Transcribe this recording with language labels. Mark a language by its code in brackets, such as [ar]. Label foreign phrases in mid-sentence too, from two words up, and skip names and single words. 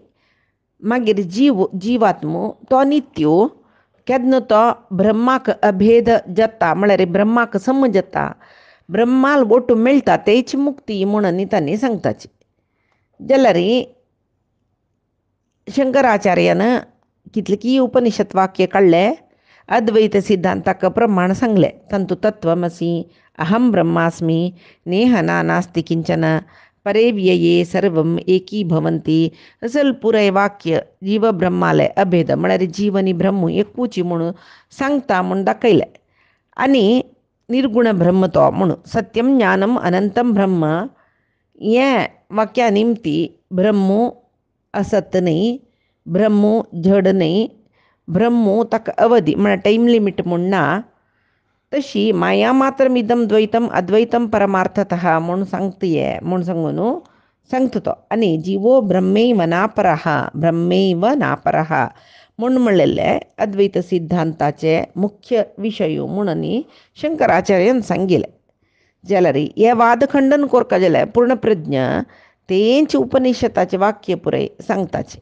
[kok] मागीर जिवात्मो तो नित्यो केदन तो ब्रह्माक अभेद जाता म्हळ्यार ब्रह्माक सम जाता ब्रह्माल वटू मेळटा तेची मुक्ती म्हणून तांणी सांगताची. जाल्यार शंकराचार्यान कितलेकी उपनिषद वाक्य काडले अद्वैत सिद्धांताक प्रमाण सांगलें. तांतू [sa] तत्वमसी अहम ब्रह्मास्मी नेह नास्ति किंचन परे व्यये सर्वम एकी भवंती [kok] असल पुराय वाक्य जीव ब्रह्माले अभेद म्हळ्यार जीवनी ब्रह्म एकूची म्हणून सांगता म्हूण दाखयलें. आनी निर्गुण ब्रह्म तो म्हणून [sa] सत्यम ज्ञानम अनंतम ब्रह्म [kok] हें वाक्या निमती ब्रह्मो असत न्ही ब्रह्मो जड न्ही ब्रह्मो ताका अवधी म्हळ्यार [en] time limit [kok] म्हूण ना. तशी [sa] माया मात्र इदम द्वैतम अद्वैतम परमार्थतः [kok] म्हूण सांगता म्हूण सांगून सांगता तो. आनी [sa] जिवो ब्रह्मैव नापरः [kok] म्हूण म्हणलेले अद्वैत सिद्धांताचे मुख्य विशय म्हणून शंकराचार्यान सांगिल्लें. जाल्यार हे वाद खंडन करता जाल्यार पूर्णप्रज्ञ तेंच उपनिषदाचे वाक्य पुराय सांगताचे.